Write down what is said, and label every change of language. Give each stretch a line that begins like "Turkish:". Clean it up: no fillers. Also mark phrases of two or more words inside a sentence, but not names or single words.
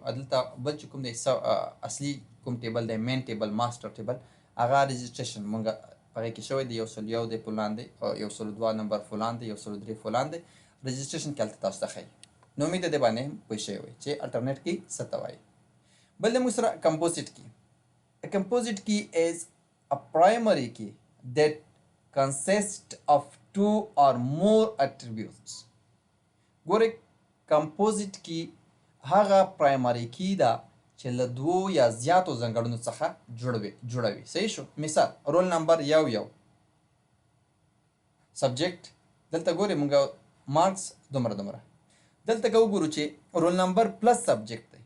Pashto: دلته بل چې کوم دی اصلي کوم ټیبل دی
English: main table master table
Pashto: هغه رجسټریشن مونږ هغه کې شوی دی 101 دی فلان دی او 102 نمبر فلان دی 103 فلان دی. رجسټریشن کې تاسو ته ښایي. نو امید ده باندې پوه شوی وي چې
English: alternate key
Pashto: څه ته وایي. بل د موږ سره
English: composite key. A composite key is a primary key that consists of 2 or more attributes.
Pashto: ګوره
English: composite key
Pashto: هغه
English: primary key
Pashto: ده چې له 2 یا زیاتو ځانګړنو څخه جوړوي. صحیح شو. مثال
English: roll number
Pashto: 1 سبجیکټ دلته ګورې مونږ مارکس دومره دلته که وګورو چې
English: roll number plus subject
Pashto: دی.